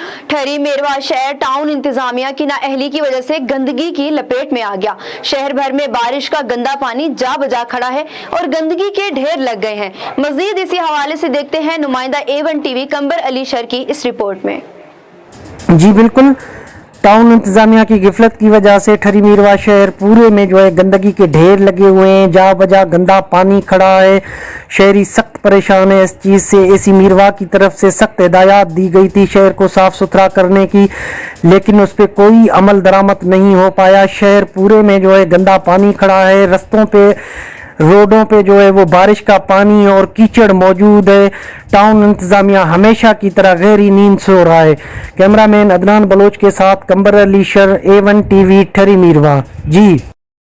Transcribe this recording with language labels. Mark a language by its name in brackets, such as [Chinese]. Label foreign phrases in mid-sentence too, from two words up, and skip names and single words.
[Urdu] ٹھری میرواہ شہر ٹاؤن انتظامیہ کی نااہلی کی وجہ سے گندگی کی لپیٹ میں آ گیا. شہر بھر میں بارش کا گندا پانی جا بجا کھڑا ہے اور گندگی کے ڈھیر لگ گئے ہیں. مزید اسی حوالے سے دیکھتے ہیں نمائندہ A1 TV قنبر علی شر کی اس رپورٹ میں. جی بالکل، ٹاؤن انتظامیہ کی غفلت کی وجہ سے ٹھری میرواہ شہر پورے میں جو ہے گندگی کے ڈھیر لگے ہوئے ہیں، جا بجا گندا پانی کھڑا ہے. شہری سخت پریشان ہے اس چیز سے۔ اے سی میرواہ کی طرف سے سخت ہدایت دی گئی تھی شہر کو صاف ستھرا کرنے کی، لیکن اس پر کوئی عمل درآمد نہیں ہو پایا. شہر پورے میں جو ہے گندا پانی کھڑا ہے۔ رستوں پہ روڈوں پہ جو ہے وہ بارش کا پانی اور کیچڑ موجود ہے. ٹاؤن انتظامیہ ہمیشہ کی طرح گہری نیند سو رہا ہے. کیمرامین عدنان بلوچ کے ساتھ قنبر علی شر A1 TV ٹھری میرواہ۔ جی.